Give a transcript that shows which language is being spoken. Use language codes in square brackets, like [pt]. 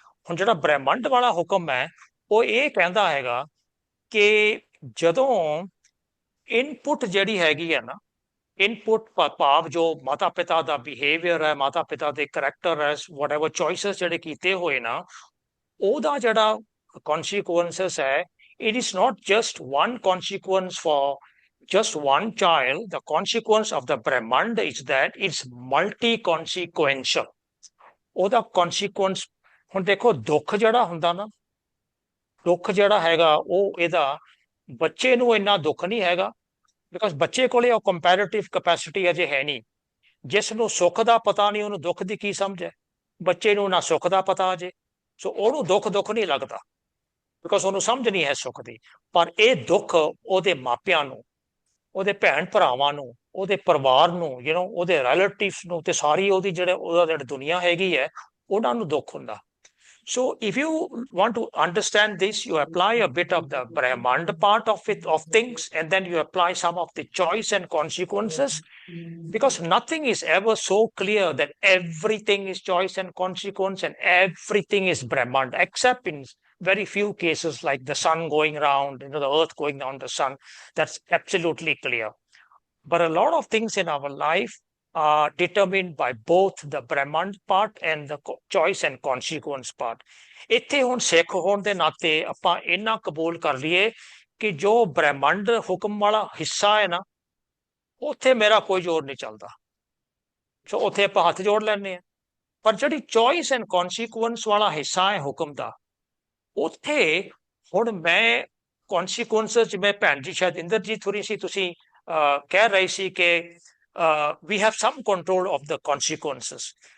[pa] ਹੁਣ ਜਿਹੜਾ ਬ੍ਰਹਿਮੰਡ ਵਾਲਾ ਹੁਕਮ ਹੈ, ਉਹ ਇਹ ਕਹਿੰਦਾ ਹੈਗਾ ਕਿ ਜਦੋਂ ਇਨਪੁਟ ਜਿਹੜੀ ਹੈਗੀ ਹੈ ਨਾ, ਇਨਪੁਟ ਭਾਵ ਜੋ ਮਾਤਾ ਪਿਤਾ ਦਾ ਬਿਹੇਵੀਅਰ ਹੈ, ਮਾਤਾ ਪਿਤਾ ਦੇ ਕਰੈਕਟਰ ਹੈ, ਵਟਐਵਰ ਚੋਇਸਸ ਜਿਹੜੇ ਕੀਤੇ ਹੋਏ ਨਾ, ਉਹਦਾ ਜਿਹੜਾ consequences ਹੈ, [en] it is not just one consequence for just one child. The consequence of the Brahmand is that it's multi-consequential. [pa] ਉਹਦਾ consequence, ਹੁਣ ਦੇਖੋ ਦੁੱਖ ਜਿਹੜਾ ਹੁੰਦਾ ਨਾ, ਦੁੱਖ ਜਿਹੜਾ ਹੈਗਾ ਉਹ ਇਹਦਾ ਬੱਚੇ ਨੂੰ ਇੰਨਾ ਦੁੱਖ ਨਹੀਂ ਹੈਗਾ, ਬਿਕਾਜ਼ ਬੱਚੇ ਕੋਲੇ ਉਹ ਕੰਪੈਰੀਟਿਵ ਕੈਪੈਸਿਟੀ ਅਜੇ ਹੈ ਨਹੀਂ। ਜਿਸ ਨੂੰ ਸੁੱਖ ਦਾ ਪਤਾ ਨਹੀਂ ਉਹਨੂੰ ਦੁੱਖ ਦੀ ਕੀ ਸਮਝ ਹੈ। ਬੱਚੇ ਨੂੰ ਨਾ ਸੁੱਖ ਦਾ ਪਤਾ ਅਜੇ, ਸੋ ਉਹਨੂੰ ਦੁੱਖ ਨਹੀਂ ਲੱਗਦਾ, ਬਿਕਾਜ਼ ਉਹਨੂੰ ਸਮਝ ਨਹੀਂ ਹੈ ਸੁੱਖ ਦੀ। ਪਰ ਇਹ ਦੁੱਖ ਉਹਦੇ ਮਾਪਿਆਂ ਨੂੰ, ਉਹਦੇ ਭੈਣ ਭਰਾਵਾਂ ਨੂੰ, ਉਹਦੇ ਪਰਿਵਾਰ ਨੂੰ, ਉਹਦੇ ਰਿਲੇਟਿਵਸ ਨੂੰ, ਤੇ ਸਾਰੀ ਉਹਦੀ ਜਿਹੜੀ ਦੁਨੀਆ ਹੈਗੀ ਹੈ, ਉਹਨਾਂ ਨੂੰ ਦੁੱਖ ਹੁੰਦਾ। [en] So if you want to understand this, you apply a bit of the Brahmand part of things, and then you apply some of the choice and consequences, because nothing is ever so clear that everything is choice and consequence and everything is Brahmand, except in very few cases like the sun going around, the earth going around the sun. That's absolutely clear. But a lot of things in our life are determined by both the Brahmand part and the choice and consequence part. [pa] ਇੱਥੇ ਹੁਣ ਸਿੱਖ ਹੋਣ ਦੇ ਨਾਤੇ ਆਪਾਂ ਇੰਨਾ ਕਬੂਲ ਕਰ ਲਈਏ ਕਿ ਜੋ ਬ੍ਰਹਮੰਡ ਹੁਕਮ ਵਾਲਾ ਹਿੱਸਾ ਹੈ ਨਾ, ਉੱਥੇ ਮੇਰਾ ਕੋਈ ਜ਼ੋਰ ਨਹੀਂ ਚੱਲਦਾ, ਸੋ ਉੱਥੇ ਆਪਾਂ ਹੱਥ ਜੋੜ ਲੈਂਦੇ ਆ। ਪਰ ਜਿਹੜੀ ਚੋਇਸ ਐਂਡ ਕੌਨਸੀਕੁਐਂਸ ਵਾਲਾ ਹਿੱਸਾ ਹੈ ਹੁਕਮ ਦਾ, ਉੱਥੇ ਹੁਣ ਮੈਂ ਕੌਨਸੀਕੁਐਂਸ, ਜਿਵੇਂ ਭੈਣ ਜੀ ਸ਼ਾਇਦ ਇੰਦਰਜੀਤ ਹੋਰੀ ਸੀ, ਤੁਸੀਂ ਕਹਿ ਰਹੇ ਸੀ ਕਿ [en] we have some control of the consequences.